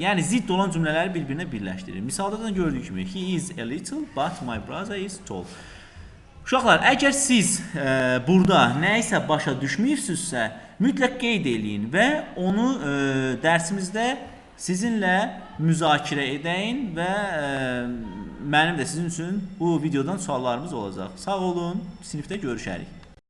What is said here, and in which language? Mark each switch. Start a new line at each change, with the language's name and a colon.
Azerbaijani: Yəni zidd olan cümlələri bir-birinə birləşdirir. Misalda da gördüyük kimi
English: he is a little but my brother is tall.
Azerbaijani: Uşaqlar, əgər siz burada nə isə başa düşməyibsizsə, mütləq qeyd eləyin və onu dərsimizdə sizinlə müzakirə edəyin və mənim də sizin üçün bu videodan suallarımız olacaq. Sağ olun, sinifdə görüşərik.